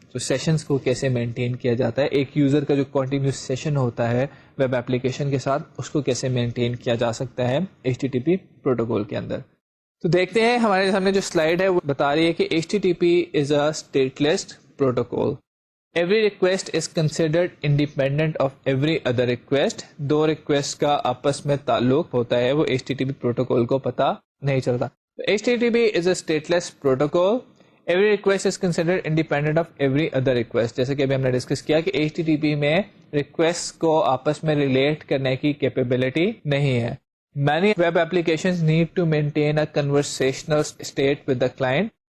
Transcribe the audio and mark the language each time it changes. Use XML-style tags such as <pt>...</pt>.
<ur>تو سیشنس کو کیسے مینٹین کیا جاتا ہے, ایک یوزر کا جو کنٹینیوس سیشن ہوتا ہے ویب ایپلیکیشن کے ساتھ, اس کو کیسے مینٹین کیا جا سکتا ہے HTTP پروٹوکول کے اندر. تو دیکھتے ہیں ہمارے سامنے جو سلائڈ ہے وہ بتا رہی ہے کہ</ur> <en>HTTP is a stateless protocol. Every request is considered independent of every other request.</en> <ur>Do request کا آپس میں تعلق ہوتا ہے, وہ HTTP پروٹوکول کو پتہ نہیں چلتا.</ur> <en>HTTP is a stateless protocol. Every request is considered independent of every other request.</en> <ur>جیسے کہ ابھی ہم نے ڈسکس کیا کہ HTTP میں ریکویسٹ کو آپس میں ریلیٹ کرنے کی کیپیبلٹی نہیں ہے.</ur> <en>Many web applications need to maintain a conversational state with the client.</en>